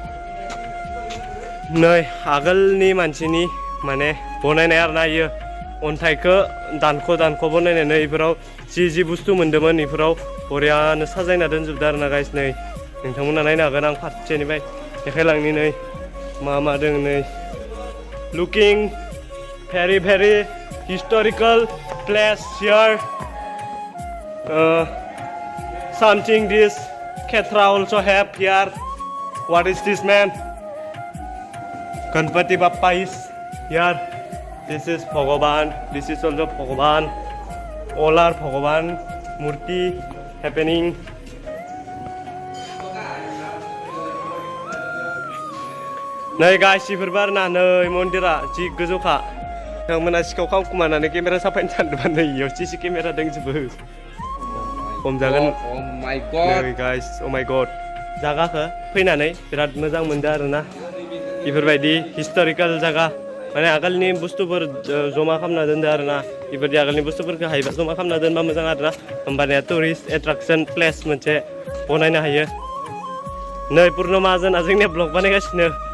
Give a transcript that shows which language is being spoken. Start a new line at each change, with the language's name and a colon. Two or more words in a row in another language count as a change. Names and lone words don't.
Bodo: नै आगोलनि मानसिनि माने बनायनाय आरोना इयो अन्थाइखौ दानख' बनायनानै इफोराव जि बुस्थु मोन्दोंमोन इफोराव बरियानो साजायना दोनजोबदो आरोना गाइस नै नोंथांमोना नायनो हागोन आं फारसेनिफ्राय देखायलांनि नै मा दों नै लुकिं
English: very historical place here something this Khetra also have here what is this man Ganpati Bappa is here this is Bhagavan this is also Bhagavan all are
Hindi: भगवान मूर्ति
English: happening
Bodo: नै गासिफोरबो आरोना नै मन्दिरा जि गोजौखा नोंथांमोना सिखाव खावखुमानानै केमेरा साफायनो सानदोंबा नै इयाव सिसि केमेरा दंजोबो हमजागोन नै गाइस
English: oh my god
Bodo: जागाखौ फैनानै बिराद मोजां मोनदों आरोना बेफोरबायदि हिस्टरिकेल जागा माने आगोलनि बुस्थुफोर जमा खालामना दोनदो आरोना बेबायदि आगोलनि बुस्थुफोरखौ हायोबा जमा खालामना दोनबा मोजां आरोना होमबानिया
English: tourist attraction place
Bodo: मोनसे बनायनो हायो नै पुर्न माहाजोना जोंनिया ब्लग बानायगासिनो